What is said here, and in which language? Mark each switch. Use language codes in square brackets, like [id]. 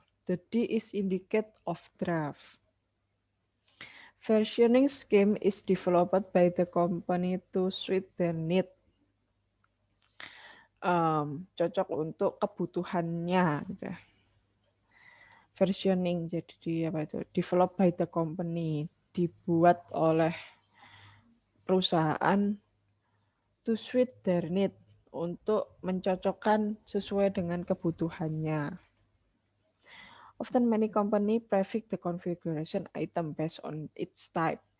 [en] The D is indicate of draft. Versioning scheme is developed by the company to suit their need. [id] Cocok untuk kebutuhannya. Gitu. Versioning jadi apa itu? [en] Developed by the company, [id] dibuat oleh perusahaan [en] to suit their need, [id] untuk mencocokkan sesuai dengan kebutuhannya. [en] Often many company prefix the configuration item based on its type.